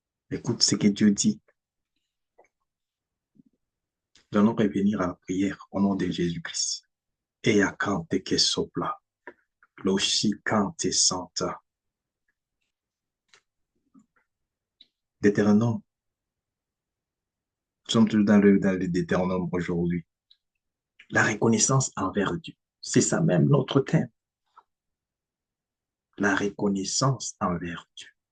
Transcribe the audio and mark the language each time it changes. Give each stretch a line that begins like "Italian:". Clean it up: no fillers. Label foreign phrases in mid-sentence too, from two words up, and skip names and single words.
French: Écoute ce que Dieu dit. Nous allons revenir à la prière au nom de Jésus-Christ. Et à cante que sopla, loshi cante santa. Deutéronome, nous sommes toujours dans le Deutéronome aujourd'hui. La reconnaissance envers Dieu. C'est ça même notre thème. La reconnaissance envers Dieu.